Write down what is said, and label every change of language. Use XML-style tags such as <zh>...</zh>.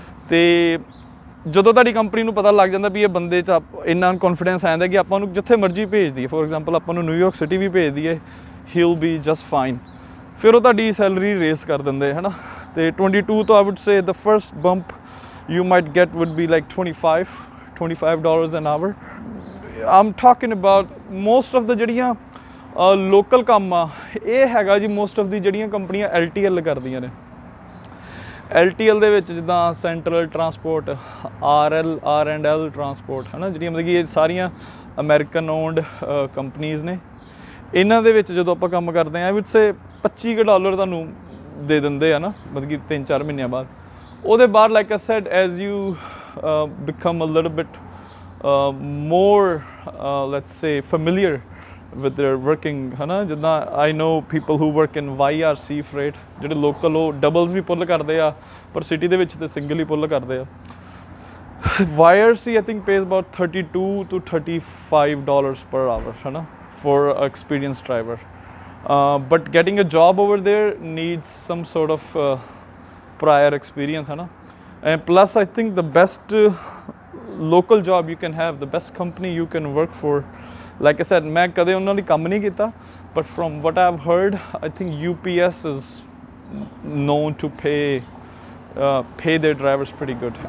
<pa>ਤੇ ਜਦੋਂ ਤੁਹਾਡੀ ਕੰਪਨੀ ਨੂੰ ਪਤਾ ਲੱਗ ਜਾਂਦਾ ਵੀ ਇਹ ਬੰਦੇ 'ਚ ਇੰਨਾ ਕੌਨਫੀਡੈਂਸ ਆ ਜਾਂਦਾ ਕਿ ਆਪਾਂ ਨੂੰ ਜਿੱਥੇ ਮਰਜ਼ੀ ਭੇਜ ਦਈਏ, ਫੋਰ ਐਗਜ਼ਾਮਪਲ ਆਪਾਂ ਨੂੰ ਨਿਊਯਾਰਕ ਸਿਟੀ ਵੀ ਭੇਜ ਦਈਏ,</pa> <en>he'll be just fine,</en> <pa>ਫਿਰ ਉਹ ਤੁਹਾਡੀ ਸੈਲਰੀ ਰੇਸ ਕਰ ਦਿੰਦੇ ਹੈ ਨਾ। ਤੇ 22 ਤੋਂ</pa> <en>I would say the first bump you might get would be like $25 an hour। I'm talking about most of the</en> <pa>ਜਿਹੜੀਆਂ ਲੋਕਲ ਕੰਮ ਆ, ਇਹ ਹੈਗਾ ਜੀ ਮੋਸਟ ਆਫ ਦੀ ਜਿਹੜੀਆਂ ਕੰਪਨੀਆਂ LTL ਕਰਦੀਆਂ ਨੇ। LTL ਦੇ ਵਿੱਚ ਜਿੱਦਾਂ ਸੈਂਟਰਲ ਟਰਾਂਸਪੋਰਟ, R&L ਟਰਾਂਸਪੋਰਟ ਹੈ ਨਾ, ਜਿਹੜੀਆਂ ਮਤਲਬ ਕਿ ਇਹ ਸਾਰੀਆਂ ਅਮਰੀਕਨ ਓਨਡ ਕੰਪਨੀਜ਼ ਨੇ। ਇਹਨਾਂ ਦੇ ਵਿੱਚ ਜਦੋਂ ਆਪਾਂ ਕੰਮ ਕਰਦੇ ਹਾਂ ਵਿੱਚ ਸੇ $25 ਤੁਹਾਨੂੰ ਦੇ ਦਿੰਦੇ ਆ ਨਾ, ਮਤਲਬ ਕਿ 3-4 ਮਹੀਨਿਆਂ ਬਾਅਦ। ਉਹਦੇ ਬਾਅਦ</pa> <en>like I said as you become a little bit more let's say familiar with their working</en> <pa>ਹੈ ਨਾ, ਜਿੱਦਾਂ</pa> <en>I know people who work in YRC freight,</en> <pa>ਜਿਹੜੇ ਲੋਕਲ ਉਹ ਡਬਲਸ ਵੀ ਪੁੱਲ ਕਰਦੇ ਆ, ਪਰ ਸਿਟੀ ਦੇ ਵਿੱਚ ਤੇ ਸਿੰਗਲ ਹੀ ਪੁੱਲ ਕਰਦੇ ਆ।</pa> <en>YRC I think pays about $32 to $35 per hour</en> <pa>ਹੈ ਨਾ</pa> <en>for an experienced driver, but getting a job over there needs some sort of prior experience ਹੈ ਨਾ। And plus I think the best local job you can have, the best company you can work for, like I said,</en> <pa>ਮੈਂ ਕਦੇ ਉਹਨਾਂ ਲਈ ਕੰਮ ਨਹੀਂ ਕੀਤਾ,</pa> <en>but from what I've heard I think UPS is known to pay their drivers pretty good।</en>